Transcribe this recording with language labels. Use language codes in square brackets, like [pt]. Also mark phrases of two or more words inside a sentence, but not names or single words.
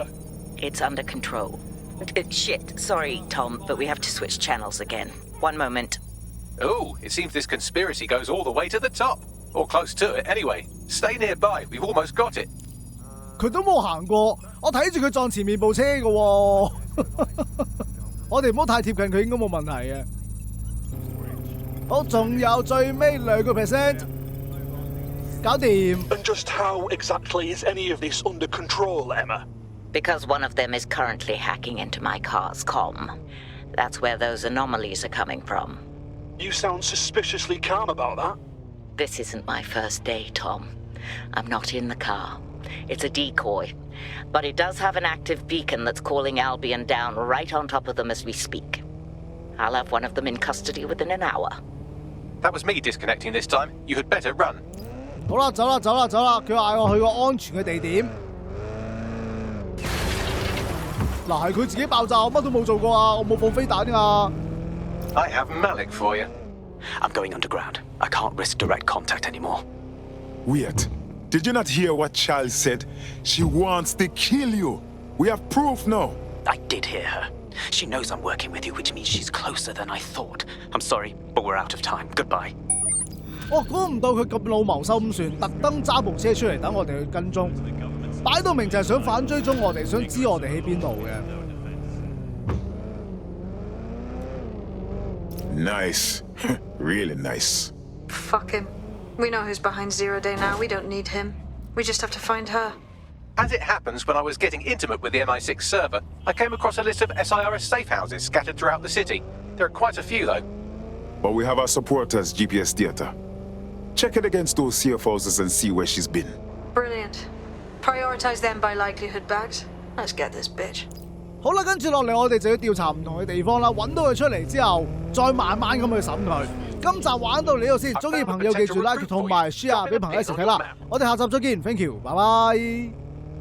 [en] It's under control. Shit, sorry, Tom, but we have to switch channels again. One moment. Oh, it seems this conspiracy goes all the way to the top. Or close to it, anyway. Stay nearby, we've almost got it. [yue] 佢都冇行過，我睇住佢撞前面部車嘅喎。 我哋唔好太貼近佢，應該冇問題嘅。好，仲有最尾2%，搞掂。 [en] And just how exactly is any of this under control, Emma? Because one of them is currently hacking into my car's comm. That's where those anomalies are coming from. You sound suspiciously calm about that. This isn't my first day, Tom. I'm not in the car. It's a decoy. But it does have an active beacon that's calling Albion down right on top of them as we speak. I'll have one of them in custody within an hour. That was me disconnecting this time. You had better run. [yue] 好啦，走啦，佢嗌我去個安全嘅地點。嗱，係佢自己爆炸，我乜都冇做過啊，我冇放飛彈㗎。 [en] I have Malik for you. I'm going underground. I can't risk direct contact anymore. Wait. Did you not hear what Charles said? She wants to kill you. We have proof now. I did hear her. She knows I'm working with you, which means she's closer than I thought. I'm sorry, but we're out of time. Goodbye. [yue] 我估唔到佢咁老謀深算，特登揸部車出嚟等我哋去跟蹤，擺到明就係想反追蹤我哋，想知我哋喺邊度嘅。 [en] Nice. Really nice. Fuck him. We know who's behind Zero Day now. We don't need him. We just have to find her. As it happens, when I was getting intimate with the MI6 server, I came across a list of SIRS safe houses scattered throughout the city. There are quite a few, though. But we have our supporters' GPS data. Check it against those safe houses and see where she's been. Brilliant. Prioritize them by likelihood bags. Let's get this bitch. [yue] 好啦，跟住落嚟我哋就要調查唔同嘅地方啦，揾到佢出嚟之後，再慢慢咁去審佢。今集玩到呢度先，中意朋友記住 like 同埋 share 俾朋友一齊睇啦。我哋下集再見 ， [en] thank you， [yue] 拜拜。